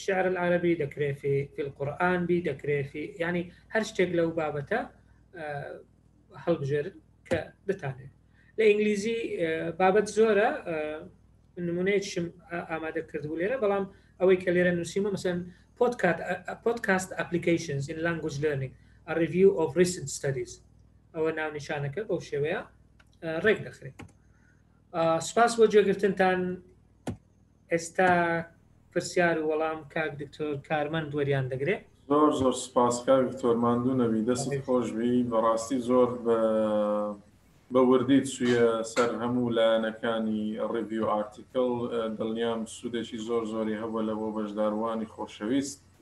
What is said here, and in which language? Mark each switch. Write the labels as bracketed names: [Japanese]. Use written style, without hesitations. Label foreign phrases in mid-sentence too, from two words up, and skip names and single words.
[Arabic] الشعر العربي [Central Kurdish] دەکرێت [Arabic] في القورآن [Central Kurdish] بی دەکرێت ینی هەر شتێک لەو بابەتە هەڵبژێرن کە دەتانێت لە ئینگلیزی بابەت زۆرە نمونەیەکشم ئامادە کردبوو لێرە بەڵام ئەوەی کە لێرە نووسیمە مەسەن [English] podcast applications in language learning a review of recent studies [Central Kurdish] ئەوە ناونیشانەکە بەو شێوەیە ڕێک دەخرێت سپاس بۆ گوێگرتنتان ئێستا پرسیار و وەڵام کاک دکتۆر کارمەند وەریان دەگرێت زۆر سپاس کاک دکتۆر ماندوو نەبی دەست خۆشبی بەڕاستی زۆر بە وردی چوویە سەر هەموو لایەنەکانی ڕیڤیو ئارتیکل دڵنیام سوودێکی زۆری هەبووە لە بۆ بەشداروانی خۆشەویست